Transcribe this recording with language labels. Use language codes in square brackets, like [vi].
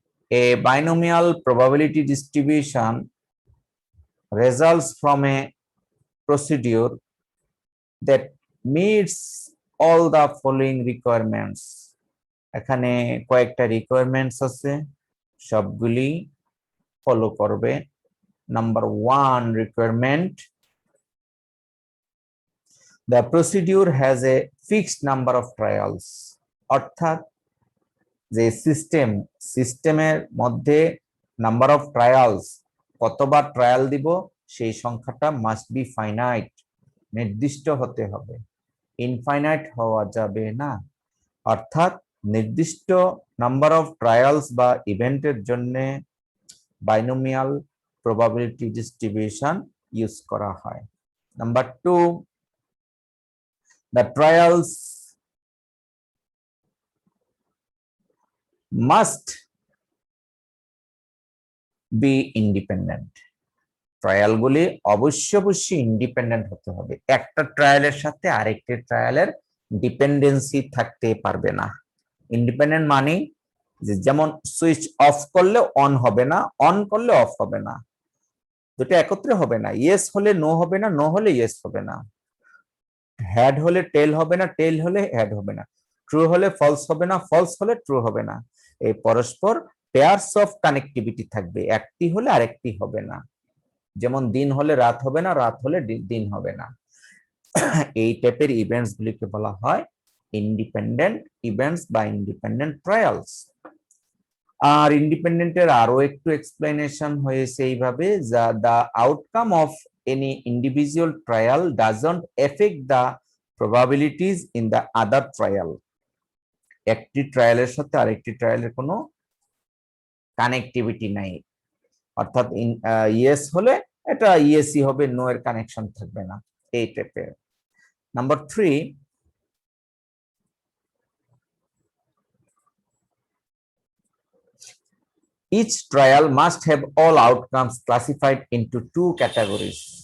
[en] A binomial probability distribution results from a procedure that meets all the following requirements. [bn] এখানে কয়েকটা requirements আছে, সবগুলি follow করবে। [en] Number 1 requirement, the procedure has a fixed number of trials. [bn] অর্থাৎ যে সিস্টেমের মধ্যে নাম্বার অফ ট্রায়ালস, কতবার ট্রায়াল দিব সেই সংখ্যাটা [en] must be finite, [bn] নির্দিষ্ট হতে হবে, ইনফাইনাইট হওয়া যাবে না। অর্থাৎ নির্দিষ্ট নাম্বার অফ ট্রায়ালস বা ইভেন্টের জন্য বাইনোমিয়াল প্রবাবিলিটি ডিস্ট্রিবিউশন ইউজ করা হয়। [en] Number 2, the trials must be independent. [bn] ট্রায়ালগুলি অবশ্যই ইন্ডিপেন্ডেন্ট হতে হবে। একটা ট্রায়ালের সাথে আরেকটি ট্রায়ালের ডিপেন্ডেন্সি থাকতে পারবে না। ইন্ডিপেন্ডেন্ট মানে যেমন সুইচ অফ করলে অন হবে না, অন করলে অফ হবে না, দুটো একত্রে হবে না। ইয়েস হলে নো হবে না, নো হলে ইয়েস হবে না। হ্যাড হলে টেল হবে না, টেল হলে হ্যাড হবে না। ট্রু হলে ফলস হবে না, ফলস হলে ট্রু হবে না। এই পরস্পর পেয়ারস অফ কানেক্টিভিটি থাকবে, একটি হলে আরেকটি হবে না। যেমন দিন হলে রাত হবে না, রাত হলে দিন হবে না। এই টাইপের ইভেন্টস গুলিকে বলা হয় ইন্ডিপেন্ডেন্ট ইভেন্টস বা ইন্ডিপেন্ডেন্ট ট্রায়ালস। আর ইন্ডিপেন্ডেন্টের আরো একটু এক্সপ্লেনেশন হয়েছে এইভাবে, [en] the outcome of any individual trial doesn't affect the probabilities in the other trial. [bn] একটি ট্রায়ালের সাথে আরেকটি ট্রায়ালের কোনো কানেক্টিভিটি নাই। অর্থাৎ ইয়েস হলে এটা ইয়েসই হবে, নো এর কানেকশন থাকবে না, এই টাইপের। [en] Number 3, each trial must have all outcomes classified into two categories.